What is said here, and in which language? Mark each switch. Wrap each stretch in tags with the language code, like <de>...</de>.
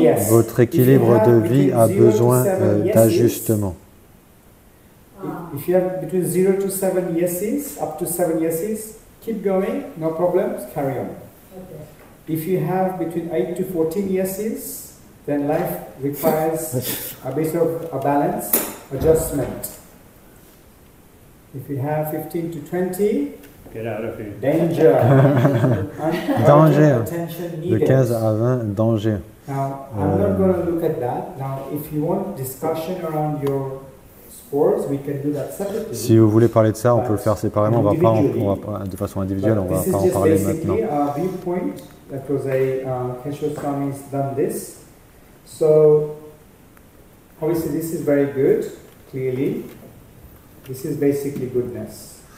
<fr>Votre équilibre de vie a besoin d'ajustement.</fr> <en>If you have between 0 to 7 yeses, up to 7 yeses, keep going, no problems, carry on. Okay. If you have between 8 to 14 yeses, then life requires a bit of a balance, adjustment. If you have 15 to 20, get out of here. Danger.</en> <fr>Danger. De 15 à 20, danger.</fr> <en>Now, I'm not going to look at that. Now, if you want discussion around your sports, we can do that separately.</en> <fr>Si vous voulez parler de ça, on peut le faire séparément. On va pas de façon individuelle, on va pas en parler maintenant.</fr> <en>This is just basically a viewpoint. That was Keshav Swami's done this. So, obviously, this is very good. Clearly, this is basically goodness.</en>